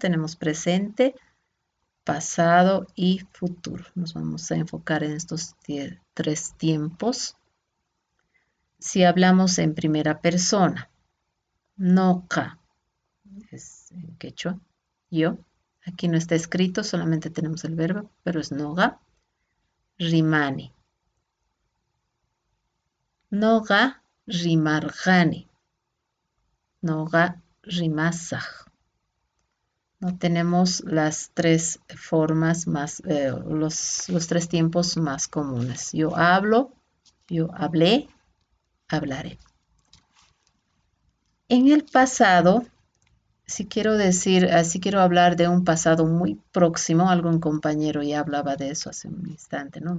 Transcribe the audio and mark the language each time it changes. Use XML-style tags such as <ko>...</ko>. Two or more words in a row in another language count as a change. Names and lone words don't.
<es>Tenemos presente, pasado y futuro. Nos vamos a enfocar en estos tres tiempos. Si hablamos en primera persona, noca, es en quechua, yo. Aquí no está escrito, solamente tenemos el verbo, pero es noga.</es> <qu>Rimani. Noga rimargani. Noga rimasaj.</qu> <es>No tenemos las tres formas más, los tres tiempos más comunes. Yo hablo, yo hablé, hablaré. En el pasado, si quiero hablar de un pasado muy próximo, algún compañero ya hablaba de eso hace un instante, ¿no?</es>